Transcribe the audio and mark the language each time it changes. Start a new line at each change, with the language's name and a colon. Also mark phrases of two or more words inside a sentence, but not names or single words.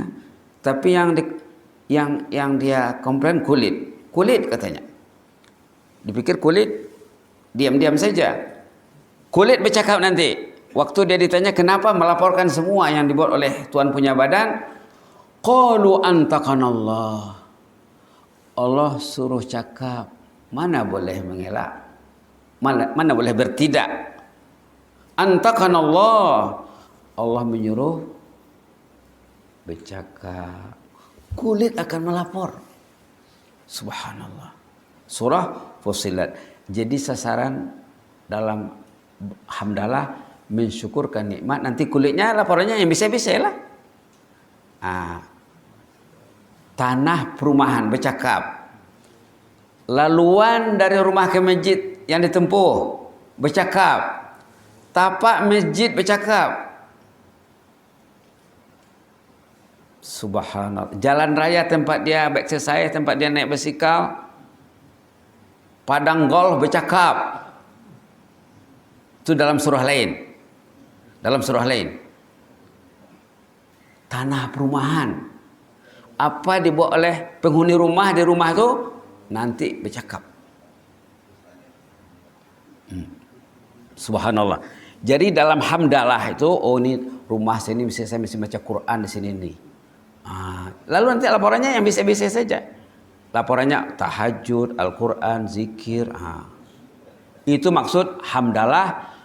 Malay: Tapi yang dia komplain kulit katanya. Dipikir kulit diam-diam saja. Kulit bercakap nanti. Waktu dia ditanya kenapa melaporkan semua yang dibuat oleh Tuhan punya badan,
Arabic: قالوا أنطقنا الله.
Malay: Allah suruh cakap, mana boleh mengelak, mana boleh bertidak.
Arabic: أنطقنا الله,
Malay: Allah menyuruh bercakap, kulit akan melapor. Subhanallah. Surah Fussilat. Jadi sasaran dalam hamdalah mensyukurkan nikmat, nanti kulitnya laporannya yang bisa-bisa lah. Tanah perumahan bercakap, laluan dari rumah ke masjid yang ditempuh bercakap, tapak masjid bercakap. Subhanallah. Jalan raya tempat dia exercise, tempat dia naik basikal, padang golf bercakap. Itu dalam surah lain. Dalam surah lain. Tanah perumahan. Apa dibuat oleh penghuni rumah di rumah itu nanti bercakap. Subhanallah. Jadi dalam hamdalah itu, ini rumah sini saya mesti baca Quran di sini nih. Lalu nanti laporannya yang bisa-bisa saja. Laporannya tahajud, Al-Quran, zikir. Itu maksud hamdalah.